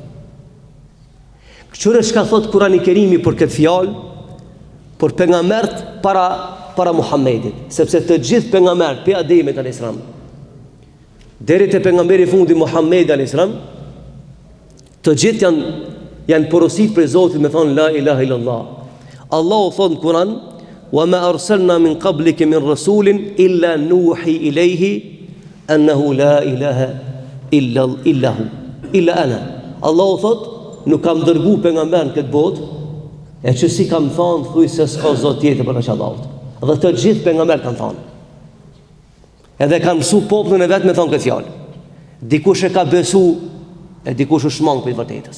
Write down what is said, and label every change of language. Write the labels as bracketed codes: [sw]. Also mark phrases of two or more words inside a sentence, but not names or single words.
[sq] Këtyre çka thot Kurani i Kerimi për këtë fjalë, për pejgambert para Muhamedit, sepse të gjithë pejgambert pe Ademit [ar] عليه السلام [sq] deri te pejgamberi i fundit Muhamedi [ar] عليه السلام, [sq] të gjithë janë porosit për Zotin me thonë [ar] لا إله إلا الله. [sq] Allahu thot në Kur'an: [ar] "وما أرسلنا من قبلك من رسول إلا نوحي إليه أنه لا إله إلا هو إلا أنا." [sq] Allahu thot nuk kam dërgu pejgamber në këtë botë, e që si kam thonë thuj se s'ka Zot tjetër përveç Allahut. Dhe të gjithë pejgamberët kanë thonë. Edhe kanë mësu popullin e vetë me thonë këtë fjalë. Dikush e ka besu, e dikush u shmang për të vërtetës.